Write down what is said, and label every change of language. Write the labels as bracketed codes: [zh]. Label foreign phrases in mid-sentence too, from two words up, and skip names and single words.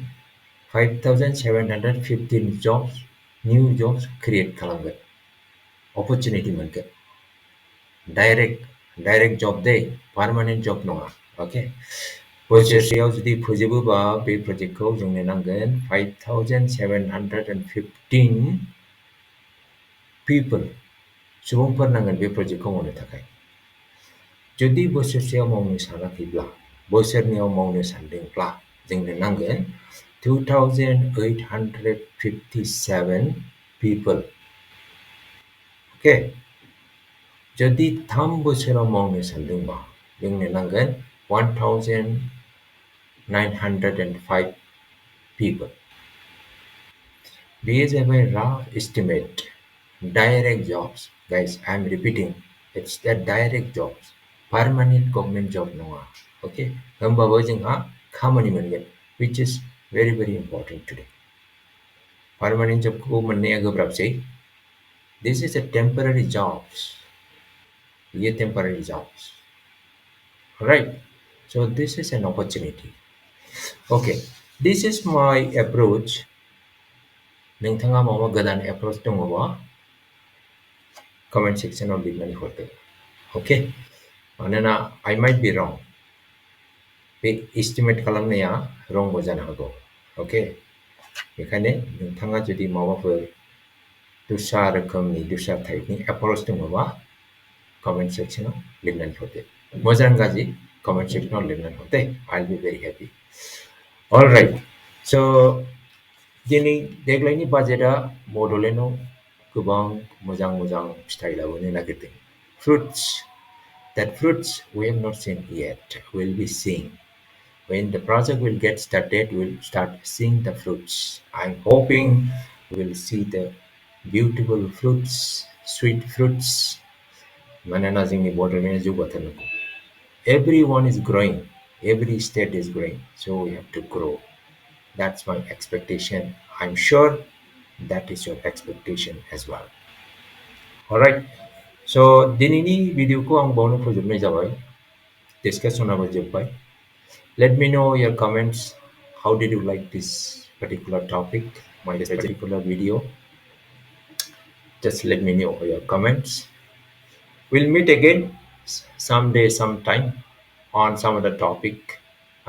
[brx] 5,715 [en] jobs new jobs create [brx] खालामगोन opportunity मोनगोन [en] direct job [brx] दे [en] permanent job [brx] नङा okay बोसोरसेयाव जुदि फोजोबोबा बे प्रजेक्टखौ जोंनो नांगोन 5,715 people सुबुंफोर नांगोन बे प्रजेक्टखौ मावनो थाखाय जुदि बोसोरसेयाव मावनो सानाखैब्ला बोसोरनैयाव मावनो सानदोंब्ला जोंनो नांगोन 2,857 people okay जुदि 3 बोसोराव मावनो सानदोंबा जोंनो नांगोन 1,905 people [en] These are a rough estimate. Direct jobs. Guys, I'm repeating. It's the direct jobs. Permanent government job नङा. Okay? [brx] होमबाबो जोंहा खामानि मोनगोन. [en] Which is very very important today. Permanent job [brx] को मोननाया गोब्राबसै. [en] This is a temporary jobs. ये temporary jobs. Alright? So this is an opportunity. Okay. This is my approach. [brx] नोंथाङा माबा गोदान approach दङबा [en] comment section [brx] आव लिरनानै हरदो. Okay? [en] मानोना I might be wrong. [brx] बे estimate खालामनाया wrong बो जानो हागौ. Okay? बेखायनो नोंथाङा जुदि माबाफोर दस्रा रोखोमनि दस्रा टाइपनि approach दङबा [en] comment section [brx] आव लिरनानै हरदो. मोजां गाज्रि [en] comment section [brx] आव लिरनानै हरदो. [en] I'll be very happy. Alright. [brx] So दिनै देग्लायनि बाजेटआ बड'लेण्डआव गोबां मोजां मोजां फिथाइ लाबोनो नागिरदों. [en] Fruits. That fruits we have not seen yet. We'll be seeing. When the project will get started, we'll start seeing the fruits. I'm hoping we'll see the beautiful fruits, sweet fruits. [brx] मानोना जोंनि बड'लेण्डआ जौगाथारनांगौ. [en] Everyone is growing. Every state is growing. So we have to grow. That's my expectation. I'm sure that is your expectation as well. Alright. [brx] So दिनैनि भिडिअखौ आं बावनो फोजोबनाय जाबाय. डिसकासनाबो जोब्बाय. [en] Let me know your comments. How did you like this particular topic, my particular video? Just let me know your comments. We'll meet again someday, sometime on some other topic.